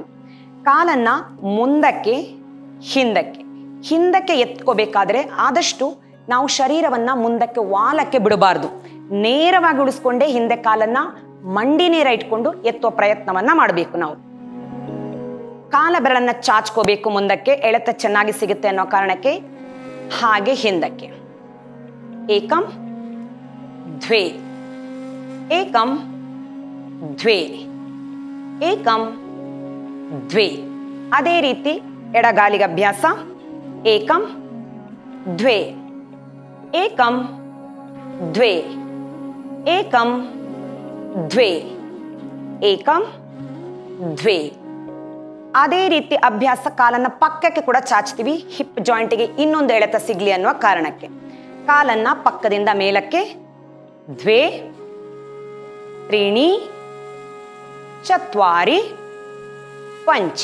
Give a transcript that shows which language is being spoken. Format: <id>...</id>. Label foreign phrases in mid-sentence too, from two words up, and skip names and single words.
<kn>ಕಾಲನ್ನ ಮುಂದಕ್ಕೆ ಹಿಂದಕ್ಕೆ ಹಿಂದಕ್ಕೆ ಎತ್ಕೋಬೇಕಾದ್ರೆ ಆದಷ್ಟು ನಾವು ಶರೀರವನ್ನ ಮುಂದಕ್ಕೆ ವಾಲಕ್ಕೆ ಬಿಡಬಾರ್ದು. ನೇರವಾಗಿ ಉಳಿಸ್ಕೊಂಡೇ ಹಿಂದೆ ಕಾಲನ್ನ ಮಂಡಿ ನೇರ ಇಟ್ಕೊಂಡು ಎತ್ತುವ ಪ್ರಯತ್ನವನ್ನ ಮಾಡಬೇಕು. ನಾವು ಕಾಲ ಬೆರಳನ್ನ ಚಾಚ್ಕೋಬೇಕು ಮುಂದಕ್ಕೆ, ಎಳೆತ ಚೆನ್ನಾಗಿ ಸಿಗುತ್ತೆ ಅನ್ನೋ ಕಾರಣಕ್ಕೆ. ಹಾಗೆ ಹಿಂದಕ್ಕೆ.</kn> <sa>ಏಕಂ ದ್ವೇ ಏಕಂ ದ್ವೇ ಏಕಂ ದ್ವೇ.</sa> <kn>ಅದೇ ರೀತಿ ಎಡಗಾಲಿಗೆ ಅಭ್ಯಾಸ.</kn> <sa>ಏಕಂ ದ್ವೇ ಏಕಂ ದ್ವೇ ಏಕಂ ದ್ವೇ ಏಕಂ ದ್ವೇ.</sa> <kn>ಅದೇ ರೀತಿ ಅಭ್ಯಾಸ ಕಾಲನ್ನ ಪಕ್ಕಕ್ಕೆ ಕೂಡ ಚಾಚ್ತೀವಿ, ಹಿಪ್ ಜಾಯಿಂಟಿಗೆ ಇನ್ನೊಂದು ಎಳೆತ ಸಿಗ್ಲಿ ಅನ್ನುವ ಕಾರಣಕ್ಕೆ. ಕಾಲನ್ನ ಪಕ್ಕದಿಂದ ಮೇಲಕ್ಕೆ.</kn> <sa>ದ್ವೇ ತ್ರೀಣಿ ಚತ್ವಾರಿ ಪಂಚ.</sa>